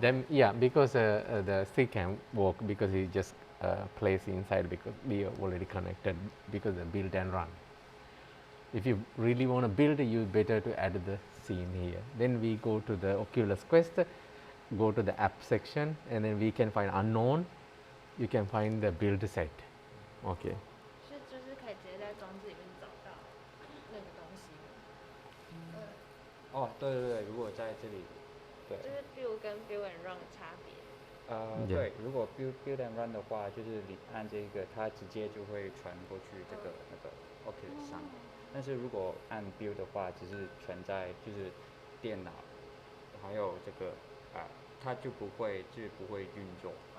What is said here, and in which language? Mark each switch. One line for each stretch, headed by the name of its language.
English: Then yeah, because the stick can work because it just placed inside because we are already connected because the build and run. If you really want to build, you better to add the scene here. Then we go to the Oculus Quest, go to the app section, and then we can find unknown. You can find the build set. Okay.
Chinese: 是就是可以直接在装置里面找到那个东西吗？哦，对对对，如果在这里，对。就是 build 跟 build and run 的差别。对，如果 build and run 的话，就是你按这个，它直接就会传过去那个 Oculus 上面。但是如果按 build 的话，只是存在就是电脑，还有这个它就不会运作。